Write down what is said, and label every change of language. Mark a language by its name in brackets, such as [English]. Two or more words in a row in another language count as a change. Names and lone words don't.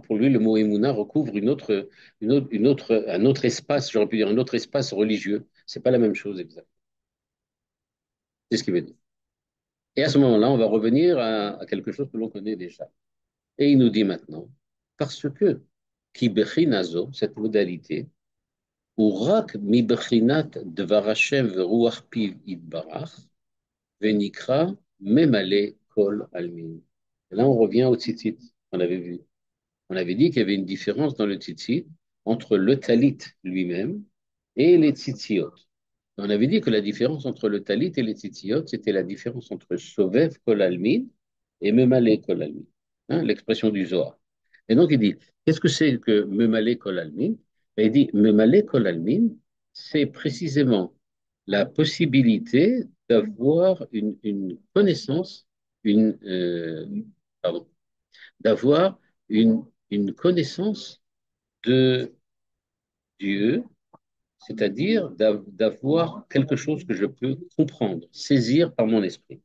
[French] Pour lui, le mot Emouna recouvre un autre espace, j'aurais pu dire un autre espace religieux. C'est pas la même chose exactement. C'est ce qu'il veut dire. Et à ce moment-là, on va revenir à quelque chose que l'on connaît déjà. Et il nous dit maintenant, parce que [Hebrew] כי בחינה זו, [French] cette modalité, [Hebrew] הוא רק מבחינת דבר ה' ורוח פיו יתברך, ונקרא ממלא כל עלמין. [French] Et là, on revient au tzitzit qu'on avait vu. On avait dit qu'il y avait une différence dans le tzitzit entre le talit lui-même et les tzitziot. On avait dit que la différence entre le talit et les tzitziot, c'était la différence entre [Hebrew] סובב כל עלמין [French] et [Hebrew] ממלא כל עלמין. [French] Hein, l'expression du Zohar. Et donc il dit, qu'est-ce que c'est que [Hebrew] ממלא כל עלמין? [French] Ben, il dit, [Hebrew] ממלא כל עלמין, [French] c'est précisément la possibilité d'avoir une connaissance, pardon, d'avoir une connaissance de Dieu, c'est-à-dire d'avoir quelque chose que je peux comprendre, saisir par mon esprit.